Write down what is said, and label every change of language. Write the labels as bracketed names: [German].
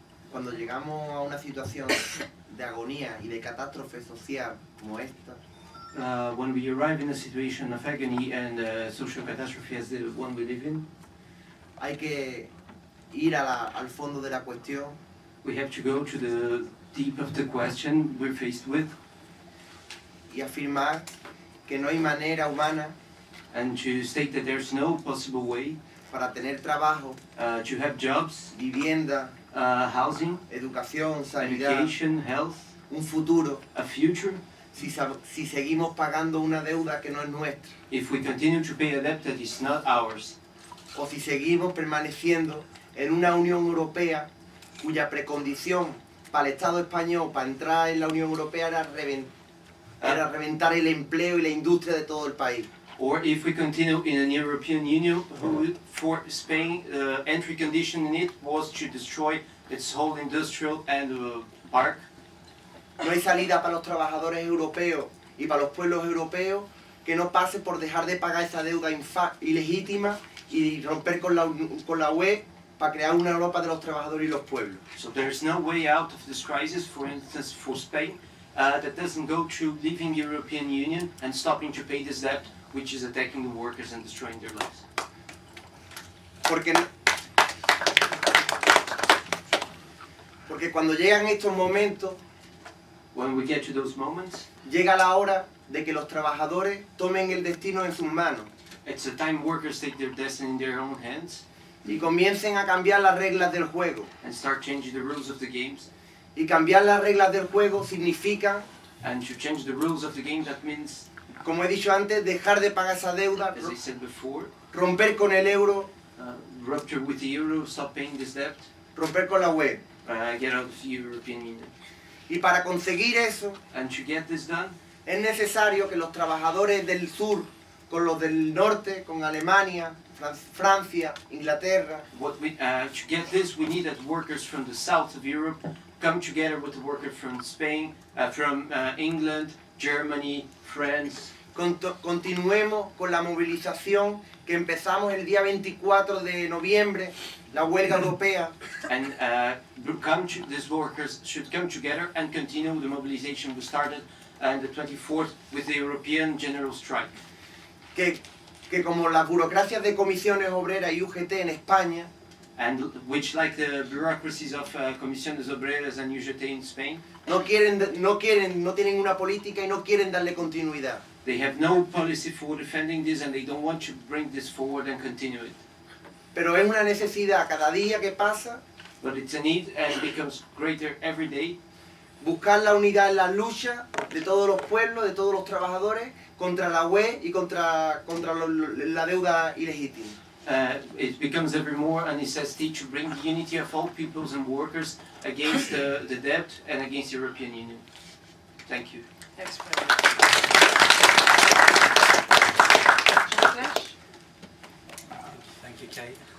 [Spanish] Cuando llegamos a una situación de agonía y de catástrofe social como esta, [English] when we arrive in a situation of agony and social catastrophe as the one we live in, [Spanish] hay que ir al fondo de la cuestión [English] we have to go to the deep of the question we're faced with [Spanish] y afirmar que no hay manera humana [English] and to state that there's no possible way [Spanish] para tener trabajo, [English] to have jobs, [Spanish] vivienda, [English] housing, [Spanish] educación, sanidad, [English] education, health, [Spanish] un futuro, [English] a future, [Spanish] si seguimos pagando una deuda que no es nuestra, [English] if we continue to pay a debt that is not ours, [Spanish] o si seguimos permaneciendo en una Unión Europea cuya precondición para el Estado español, para entrar en la Unión Europea, era reventar el empleo y la industria de todo el país. [English] or if we continue in an European Union who, for Spain, entry condition in it was to destroy its whole industrial and park. [Spanish] No hay salida para los trabajadores europeos y para los pueblos europeos que no pase por dejar de pagar esa deuda ilegítima y romper con la UE para crear una Europa de los trabajadores y los pueblos. [English] So there is no way out of this crisis, for instance, for Spain, that doesn't go through leaving the European Union and stopping to pay this debt, which is attacking the workers and destroying their lives. [Spanish] Porque cuando llegan estos momentos, [English] When we get to those moments, [Spanish] llega la hora de que los trabajadores tomen el destino en sus manos [English] it's a time workers take their destiny in their own hands [Spanish] y comiencen a cambiar las reglas del juego. [English] and start changing the rules of the games. [Spanish] Y cambiar las reglas del juego significa, [English] And to change the rules of the game, that means, [Spanish] como he dicho antes, dejar de pagar esa deuda, [English] as I said before, [Spanish] romper con el euro, [English] rupture with the euro, stop paying this debt, [Spanish] romper con la UE. [English] get out of the European Union. [Spanish] Y para conseguir eso, [English] And to get this done, [Spanish] es necesario que los trabajadores del sur, con los del norte, con Alemania, Francia, Inglaterra, [English] to get this, we need that workers from the south of Europe come together with the workers from Spain, from England, Germany, France. [Spanish] continuemos con la movilización que empezamos el día 24 de noviembre, la huelga europea, [English] And these workers should come together and continue the mobilization we started on the 24th with the European General Strike. [Spanish] que como las burocracias de comisiones obreras y UGT en España, [English] And which, like the bureaucracies of Comisiones Obreras and UGT in Spain, [Spanish] no tienen una política y no quieren darle continuidad. [English] they have no policy for defending this and they don't want to bring this forward and continue it. [Spanish] Pero es una necesidad cada día que pasa [English] But it's a need and becomes greater every day. [Spanish] buscar la unidad en las luchas de todos los pueblos, de todos los trabajadores, contra la UE y contra la deuda ilegítima. [English] It becomes ever more a necessity to bring the unity of all peoples and workers against the debt and against the European Union. Thank you. Thanks very much. Josh? Thank you, Kate.